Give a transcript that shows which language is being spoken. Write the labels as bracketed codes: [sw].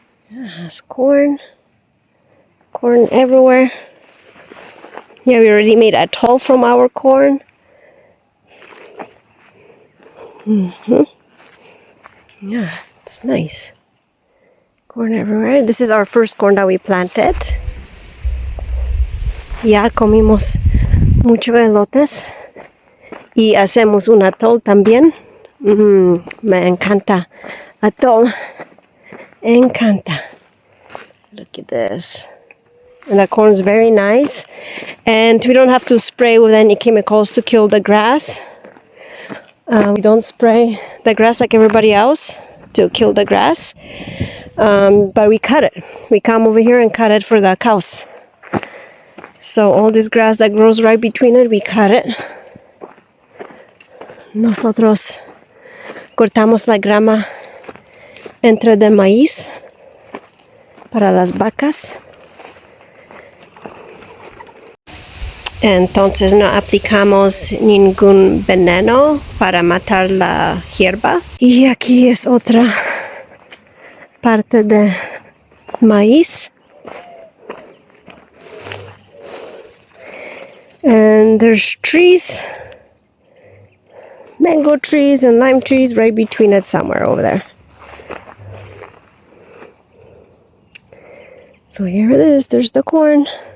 [en] There's corn everywhere. Yeah, we already made a toll from our corn. Yeah, it's nice. Corn everywhere. This is our first corn that we planted. [es] Ya comimos mucho elotes y hacemos un atol también. Me encanta atol. Encanta. [en] Look at this. And the corn is very nice. And we don't have to spray with any chemicals to kill the grass. We don't spray the grass like everybody else to kill the grass. But we cut it. We come over here and cut it for the cows. So all this grass that grows right between it, we cut it. [es] Nosotros cortamos la grama entre de maíz para las vacas. Entonces no aplicamos ningún veneno para matar la hierba. Y aquí es otra parte de maíz. [en] And there's trees, mango trees and lime trees right between it somewhere over there. So here it is, there's the corn.